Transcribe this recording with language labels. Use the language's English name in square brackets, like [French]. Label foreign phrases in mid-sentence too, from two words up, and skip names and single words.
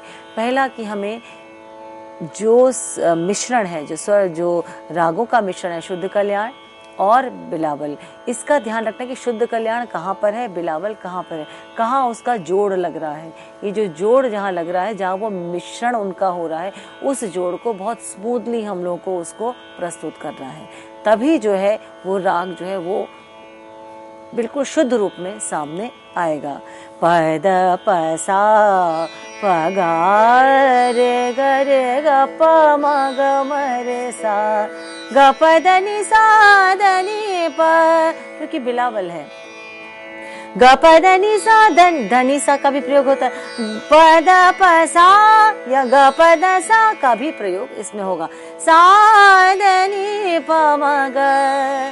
[Hindi] पहला कि हमें जो मिश्रण है, जो रागों का मिश्रण है, शुद्ध कल्याण और बिलावल, इसका ध्यान रखना कि शुद्ध कल्याण कहाँ पर है, बिलावल कहाँ पर है, कहाँ उसका जोड़ लग रहा है। ये जो जोड़ जहाँ लग रहा है, जहाँ वो मिश्रण उनका हो रहा है, उस जोड़ को बहुत स्मूथली हम लोगों को उसको प्रस्तुत करना है, तभी जो है वो राग जो है वो बिल्कुल शुद्ध रूप में सामने आएगा। पद पसा प गा रे ग रे ग प म ग म रे सा ग प द नि सा द नि प, क्योंकि बिलावल है। ग प द नि सा धनी सा का भी प्रयोग होता है, प द प सा या ग प द सा का भी प्रयोग इसमें होगा, सा द नि प म ग।